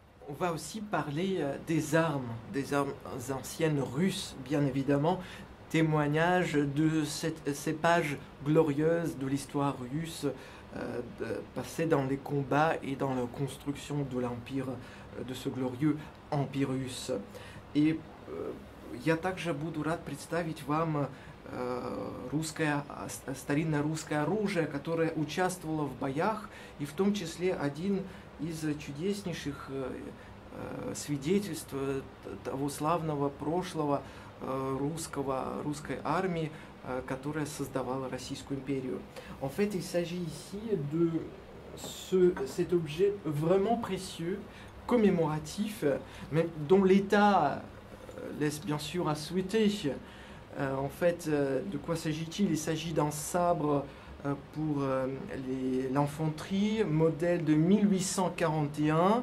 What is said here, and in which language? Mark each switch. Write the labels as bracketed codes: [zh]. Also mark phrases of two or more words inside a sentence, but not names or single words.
[fr] On va aussi parler des armes anciennes russes, bien évidemment, témoignage de ces pages glorieuses de l'histoire russe passée dans les combats et dans la construction de l'empire, de ce glorieux empire russe. [ru] И я также буду рад представить вам старинное русское оружие, которое участвовало в боях, и в том числе один из чудеснейших свидетельств того славного прошлого русской армии, которая создавала Российскую империю. [fr] En fait, il s'agit ici de cet objet vraiment précieux, commémoratif, mais dont l'état laisse bien sûr à souhaiter. En fait, de quoi s'agit-il? Il s'agit d'un sabre pour l'infanterie, modèle de 1841.